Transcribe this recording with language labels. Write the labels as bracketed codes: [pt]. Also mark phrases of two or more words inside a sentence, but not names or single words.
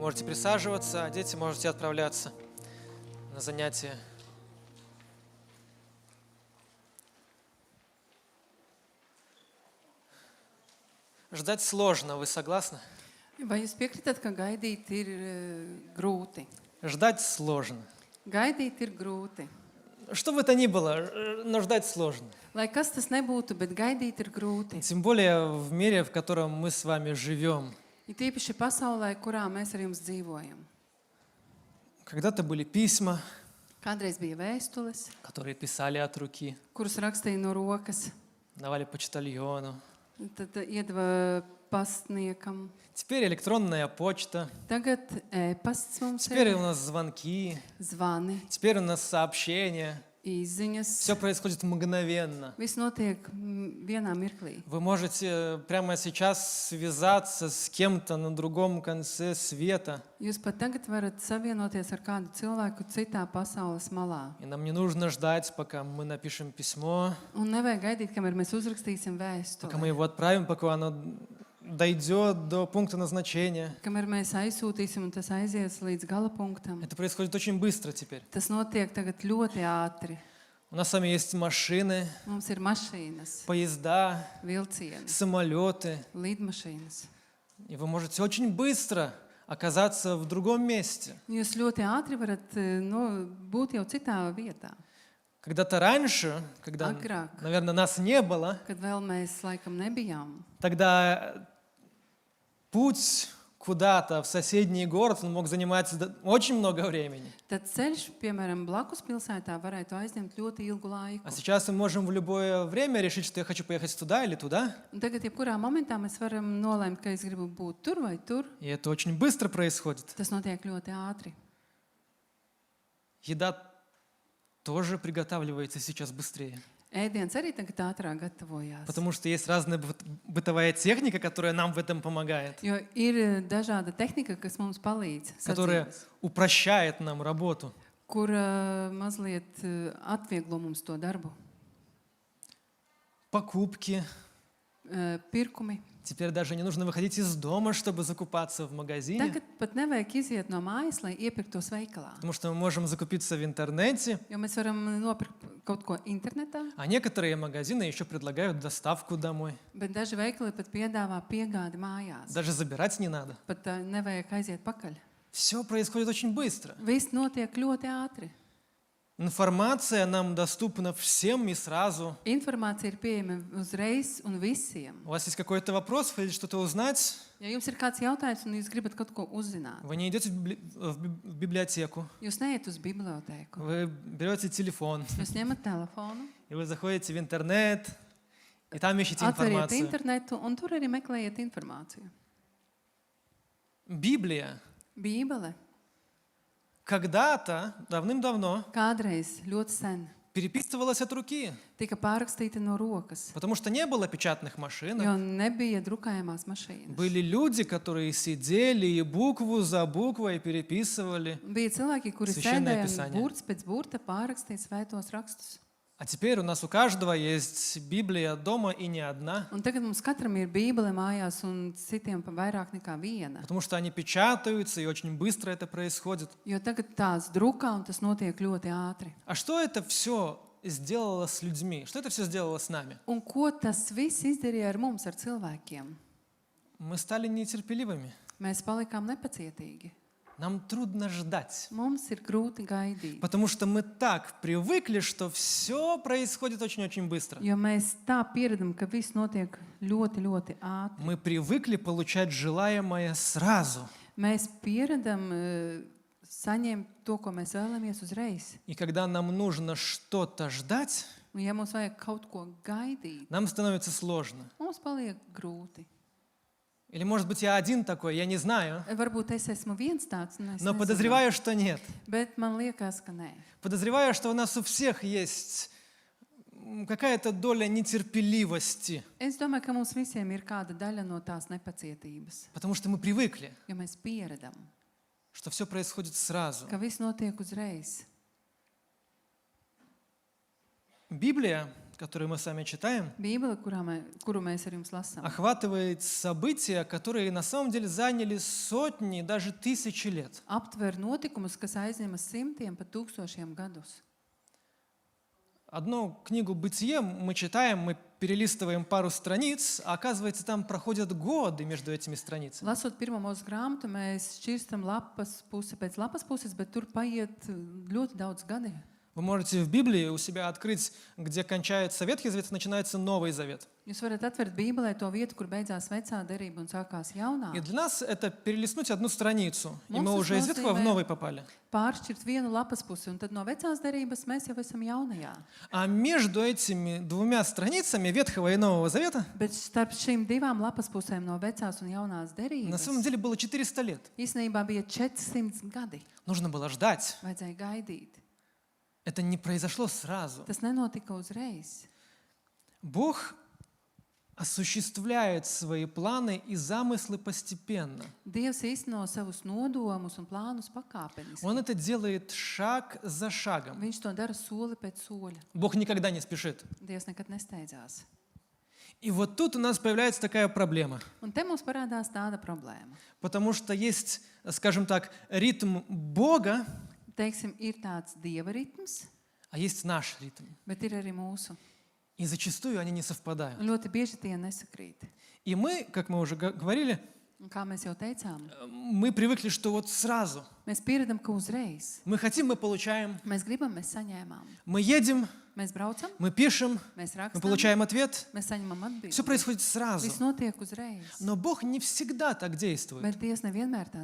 [ru] Можете присаживаться, а дети можете отправляться на занятия. Ждать сложно, вы согласны? [lv] Vai jūs piekritat, ka gaidīt ir grūti? [ru] Ждать сложно. [lv] Gaidīt ir grūti. [ru] Что бы то ни было, но ждать сложно. [lv] Lai kas tas nebūtu, bet gaidīt ir grūti. [ru] Тем более в мире, в котором мы с вами живем. [lv] Ir tīpaši pasaulē, kurā mēs ar jums dzīvojam. [ru] Когда-то были письма, [lv] Kādreiz bija vēstules, [ru] которые писали от руки, [lv] kuras rakstīja no rokas, [ru] давали почтальону. [lv] tad iedeva pastniekam. [ru] Теперь электронная почта, [lv] Tagad e-pasts mums [ru] теперь у [lv] ir, [ru] нас звонки, [lv] zvani, [ru] теперь у нас сообщения. [lv] izziņas. [ru] Все происходит мгновенно. [lv] Viss notiek vienā mirklī. [ru] Вы можете прямо сейчас связаться с кем-то на другом конце света. [lv] Jūs pat tagad varat savienoties ar kādu cilvēku citā pasaules malā. [ru] И нам не нужно ждать, пока мы напишем письмо, [lv] Un nevajag gaidīt, kamēr mēs uzrakstīsim [ru] пока мы [lv] vēstuli. [ru] его отправим, пока оно дойдет до пункта назначения. [lv] Kamēr mēs aizsūtīsim, un tas aizies līdz gala punktam. [ru] Это происходит очень быстро теперь. [lv] Tas notiek tagad ļoti ātri. [ru] У нас с вами есть машины, [lv] Mums ir mašīnas, [ru] поезда, [lv] vilcieni, [ru] самолеты. [lv] lidmašīnas. [ru] И вы можете очень быстро оказаться в другом месте. [lv] Jūs ļoti ātri varat būt jau citā vietā. [ru] Когда-то раньше, когда, [lv] Agrāk, [ru] наверное, нас не было, [lv] kad vēl mēs laikam nebijām, [ru] тогда путь куда-то в соседний город он мог занимать очень много времени. [lv] tad ceļš, piemēram, blakus pilsētā varētu aizņemt ļoti ilgu laiku. [ru] А сейчас мы можем в любое время решить, что я хочу поехать туда или туда. [lv] Un tagad, jebkurā momentā, mēs varam nolēmt, ka es gribu būt tur vai tur. [ru] И это очень быстро происходит. [lv] Tas notiek ļoti ātri. [ru] Еда тоже приготавливается сейчас быстрее. [lv] Ēdiens arī tagad ātrāk gatavojās. [ru] Потому что есть разная бытовая техника, которая нам в этом помогает. [lv] Jo ir dažāda tehnika, kas mums palīdz, [ru] Которая [lv] sadzīves, [ru] упрощает нам работу. [lv] kur mazliet atvieglo mums to darbu. [ru] Покупки. [lv] Pirkumi. [ru] Теперь даже не нужно выходить из дома, чтобы закупаться в магазине. [lv] Tagad pat nevajag iziet no mājas, lai iepirktos veikalā. [ru] Потому что мы можем закупиться в интернете. [lv] Jo mēs varam nopirkt kaut ko internetā, [ru] А некоторые магазины еще предлагают доставку домой. [lv] bet daži veikali pat piedāvā piegādi mājās. [ru] Даже забирать не надо. [lv] Pat nevajag aiziet pakaļ. [ru] Все происходит очень быстро. [lv] Viss notiek ļoti ātri. [ru] Информация нам доступна всем и сразу. [lv] Informācija ir pieejama uzreiz un visiem. [ru] У вас есть какой-то вопрос, вы хотите что-то узнать? [lv] Ja jums ir kāds jautājums un jūs gribat kaut ko uzzināt, [ru] Вы не идете в библиотеку. [lv] jūs neiet uz bibliotēku. [ru] Вы берете телефон, [lv] Jūs ņemat telefonu, [ru] и вы заходите в интернет, и там ищете [lv] atveriet [ru] информацию. [lv] internetu un tur arī meklējiet informāciju. [ru] Библия [lv] Bībele [ru] когда-то, давным-давно, [lv] kādreiz ļoti sen [ru] переписывалась от руки, [lv] tika pārrakstīta no rokas, [ru] потому что не было печатных машинок. [lv] jo nebija drukājamās mašīnas. [ru] Были люди, которые сидели и букву за буквой переписывали. [lv] Bija cilvēki, kuri [ru] Священное [lv] sēdēja [ru] Писание. [lv] un burts pēc burta pārrakstīja svētos rakstus. [ru] А теперь у нас у каждого есть Библия дома и не одна, [lv] Un tagad mums katram ir bībele mājās un citiem pa vairāk nekā viena. [ru] потому что они печатаются, и очень быстро это происходит. [lv] Jo tagad tās drukā un tas notiek ļoti ātri. [ru] А что это все сделало с людьми? Что это все сделало с нами? [lv] Un ko tas viss izdarīja ar mums, ar cilvēkiem? [ru] Мы стали нетерпеливыми. [lv] Mēs palikām nepacietīgi. [ru] Нам трудно ждать, [lv] Mums ir grūti gaidīt, [ru] потому что мы так привыкли, что все происходит очень-очень быстро. [lv] jo mēs tā pieredam, ka viss notiek ļoti, ļoti ātri. [ru] Мы привыкли получать желаемое сразу. [lv] Mēs pieredam saņemt to, ko mēs vēlamies uzreiz. [ru] И когда нам нужно что-то ждать, [lv] Un ja mums vajag kaut ko gaidīt, [ru] нам становится сложно. [lv] mums paliek grūti. [ru] Или, может быть, я один такой, я не знаю, [lv] Varbūt es esmu viens tāds, un es [ru] но [lv] nezinu, [ru] подозреваю, что нет. [lv] bet man liekas, ka nē. [ru] Подозреваю, что у нас у всех есть какая-то доля нетерпеливости, [lv] Es domāju, ka mums visiem ir kāda daļa no tās nepacietības, [ru] потому что мы привыкли, [lv] jo mēs pieredam, [ru] что все происходит сразу. [lv] ka viss notiek uzreiz. [ru] Библия, которую мы с вами читаем, [lv] Bībele, kuru mēs ar jums lasām, [ru] охватывает события, которые на самом деле заняли сотни, даже тысячи лет. [lv] aptver notikumus, kas aizņem simtiem, pat tūkstošiem gadus. [ru] Одну книгу «Бытие» мы читаем, мы перелистываем пару страниц, а оказывается, там проходят годы между этими страницами. [lv] Lasot pirmo mūsu grāmatu, mēs šķirstam lapas pusi pēc lapas puses, bet tur paiet ļoti daudz gadi. [ru] Вы можете в Библии у себя открыть, где кончается Ветхий Завет, начинается Новый Завет. [lv] Jūs varat atvērt Bībelē to vietu, kur beidzās vecā derība un sākās jaunā. [ru] И для нас это перелистнуть одну страницу, и мы [lv] Mums tas [ru] уже из Ветхого в [lv] nozīmē [ru] Новый попали. [lv] Pāršķirt vienu lapas pusi, un tad no vecās derības mēs jau esam jaunajā. [ru] А между этими двумя страницами Ветхого и Нового Завета [lv] Bet starp šīm divām lapas pusēm no vecās un jaunās [ru] на [lv] derības [ru] самом деле было 400 лет. [lv] īstenībā bija 400 gadi. [ru] Нужно было ждать. [lv] Vajadzēja gaidīt. [ru] Это не произошло сразу. [lv] Tas nenotika uzreiz. [ru] Бог осуществляет свои планы и замыслы постепенно. [lv] Dievs īsteno savus nodomus un plānus pakāpeniski. [ru] Он это делает шаг за шагом. [lv] Viņš to dara soli pēc soļa. [ru] Бог никогда не спешит. [lv] Dievs nekad nesteidzās. [ru] И вот тут у нас появляется такая проблема. [lv] Un te mums parādās tāda problēma. [ru] Потому что есть, скажем так, ритм Бога, [lv] Teiksim, ir tāds dieva ritms, [ru] а есть наш ритм. [lv] bet ir arī mūsu. [ru] И зачастую они не совпадают. [lv] Un ļoti bieži tie nesakrīt. [ru] И мы, как мы уже говорили, [lv] Un kā mēs jau teicām, [ru] мы привыкли, что вот сразу. [lv] mēs pieredam, ka uzreiz [ru] Мы хотим, мы получаем. [lv] mēs gribam, mēs saņēmām. [ru] Мы едем, [lv] Mēs braucam, [ru] мы пишем, [lv] mēs [ru] мы [lv] rakstām, [ru] получаем ответ. [lv] mēs saņemam [ru] Все [lv] atbildi. [ru] происходит сразу. [lv] Viss notiek uzreiz. [ru] Но Бог не всегда так действует. [lv] Bet Dievs nevienmēr tā